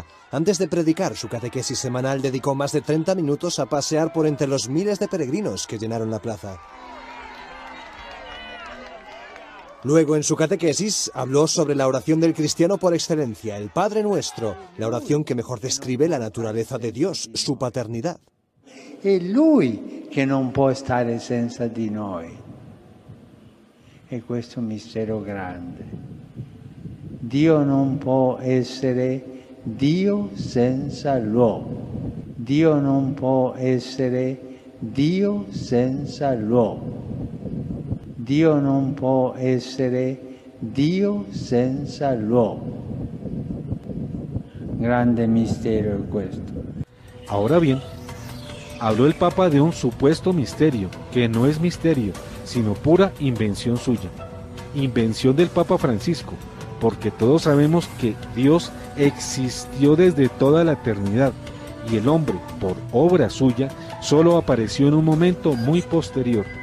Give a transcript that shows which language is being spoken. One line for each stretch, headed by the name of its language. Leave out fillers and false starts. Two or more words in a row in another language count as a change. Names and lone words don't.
Spanish: Antes de predicar su catequesis semanal, dedicó más de 30 minutos a pasear por entre los miles de peregrinos que llenaron la plaza. Luego, en su catequesis, habló sobre la oración del cristiano por excelencia, el Padre Nuestro, la oración que mejor describe la naturaleza de Dios, su paternidad.
Italian: È Lui che non può stare senza di noi. E questo è un mistero grande. Dio non può essere Dio senza l'uomo. Dio non può essere Dio senza l'uomo. Dio non può essere Dio senza l'uomo. Grande misterio è questo.
Spanish: Ahora bien, habló el Papa de un supuesto misterio, que no es misterio, sino pura invención suya. Invención del Papa Francisco, porque todos sabemos que Dios existió desde toda la eternidad, y el hombre, por obra suya, solo apareció en un momento muy posterior.